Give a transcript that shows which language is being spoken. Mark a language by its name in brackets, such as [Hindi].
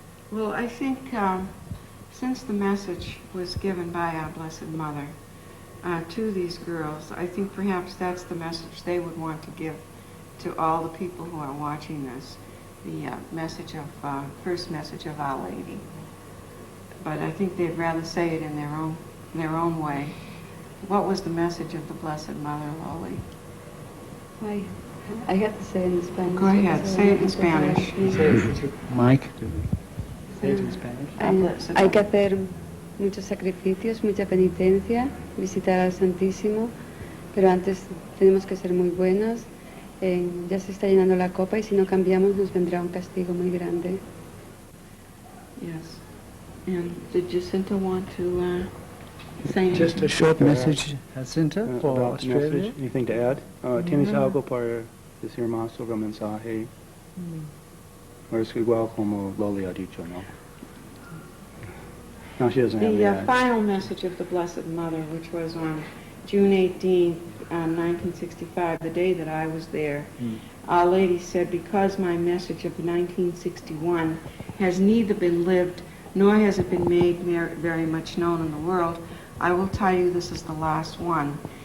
[English] Well, I think since the message was given by our Blessed Mother to these girls, I think perhaps that's the message they would want to give to all the people who are watching this, the message of, first message of Our Lady. But I think they'd rather say it in their own way. What was the message of the Blessed Mother, Loli? I have to say it in Spanish. Go ahead, say it in Spanish. Mike? Say it in Spanish. [Spanish] Hay que hacer muchos sacrificios, mucha penitencia, visitar al Santísimo, pero antes tenemos que ser muy buenos. Ya se está llenando la copa y si no cambiamos nos vendrá un castigo muy grande. [English] Yes. And did Jacinta want to say anything? Just a short message, Jacinta, for About the Australia. message. Anything to add? [Spanish] ¿Tienes algo para decir más sobre el mensaje? O es igual como Loli ha dicho, ¿no? [English] No, she doesn't have any The add. final message of the Blessed Mother, which was on June 18th, 1965, the day that I was there, Our Lady said, because my message of 1961 has neither been lived nor has it been made very much known in the world, I will tell you this is the last one.